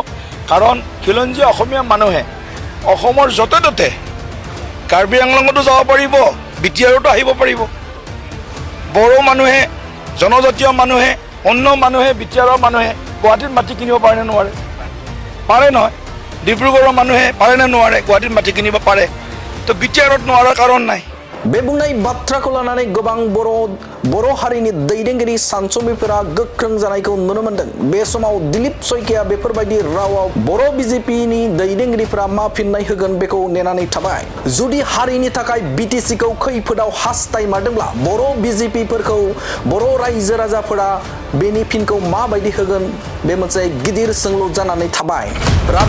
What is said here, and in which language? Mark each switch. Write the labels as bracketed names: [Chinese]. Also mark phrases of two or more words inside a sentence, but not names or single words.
[Assamese] কাৰণ খিলঞ্জীয়া অসমীয়া মানুহে অসমৰ য'তে ত'তে কাৰ্বি আংলঙতো যাব পাৰিব, বিটিআৰতো আহিব পাৰিব। বড়ো মানুহে, জনজাতীয় মানুহে, অন্য মানুহে, বিটিআৰৰ মানুহে গুৱাহাটীত মাটি কিনিব পাৰে নে নোৱাৰে? পাৰে নহয়। ডিব্ৰুগড়ৰ মানুহে পাৰে নে নোৱাৰে? গুৱাহাটীত মাটি কিনিব পাৰে। তো বিটিআৰত নোৱাৰাৰ কাৰণ নাই। [Bodo] बे बुंनाय बाथ्राखौ लानानै गोबां बर' हारिनि दैदेनगिरि सानसुमैफोरा गोख्रों जानायखौ नुनो मोनदों। बे समाव दिलीप सयकिया बेफोरबायदि रावाव बर' बीजेपीनि दैदेनगिरिफोरा मा फिननाय होगोन बेखौ नेनानै थाबाय। जुदि हारिनि थाखाय बिटिसिखौ खैफोदाव हास्थायमारदोंब्ला बर' बीजेपीफोरखौ बर' रायजो राजाफोरा बेनि फिनखौ माबायदि होगोन बे मोनसे गिदिर सोंलु जानानै थाबाय।